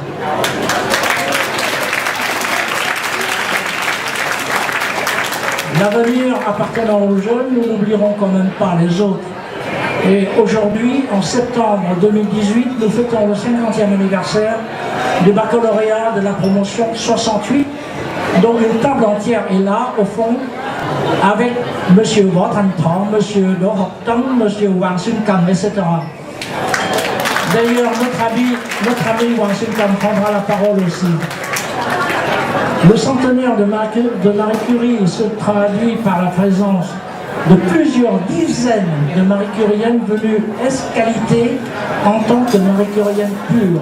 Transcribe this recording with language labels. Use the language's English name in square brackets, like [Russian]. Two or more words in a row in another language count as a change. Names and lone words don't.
[French] L'avenir appartenant aux jeunes, nous n'oublierons quand même pas les autres. Et aujourd'hui, en septembre 2018, nous fêtons le 50e anniversaire du baccalauréat de la promotion 68, dont une table entière est là, au fond, avec M. Võ Thanh Thọ, M. Đỗ Học Tấn, M. Hoàng Xuân Cầm, etc. D'ailleurs, notre ami Hoàng Xuân Cầm prendra la parole aussi. Le centenaire de Marie Curie se traduit par la présence de plusieurs dizaines de Marie-Curiennes venues escalité en tant que Marie-Curiennes pures.